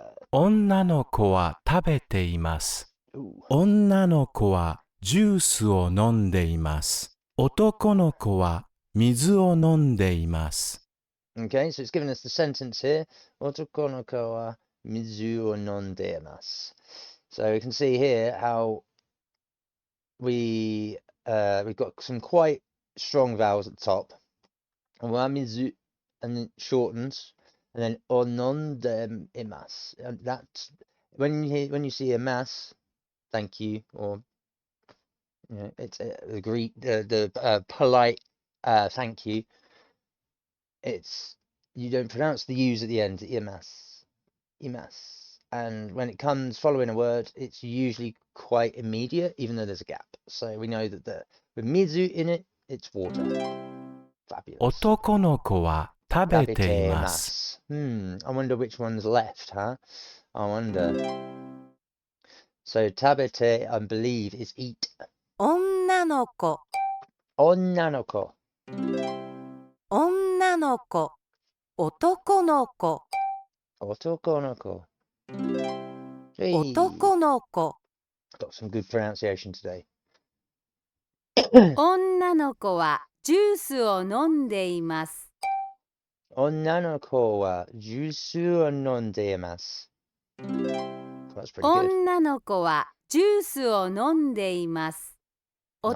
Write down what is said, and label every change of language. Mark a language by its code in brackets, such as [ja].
[ja] 女の子は食べています。 ooh, 女の子はジュースを飲んでいます。男の子は水を飲んでいます。 [en] Okay, so it's giving us the sentence here. [ja] Otoko no ko wa mizu o nonde imasu. [en] So we can see here how we've got some quite strong vowels at the top. [ja] Wa mizu, [en] and then it shortens, and then [ja] ononde imasu. [en] And that's when you see a mass, thank you, or it's the polite thank you. It's you don't pronounce the U's at the end, imas. And when it comes following a word, it's usually quite immediate, even though there's a gap. So we know that with mizu in it, it's water. Fabulous. [ja] 男の子は食べています。 [en] I wonder which one's left, huh? I wonder. So tabete, I believe, is eat. [ja] 女の子 Onnanoko. 女の子男の子 Otokonoko. [en] Hey, [ja] 男の子 [en] got some good pronunciation today. [ja] 女の子はジュースを飲んでいます。 Onnanoko wa juice o nonde imasu. [en] That's pretty good. [ja] 女の子はジュースを飲んでいます。 [en] Nice.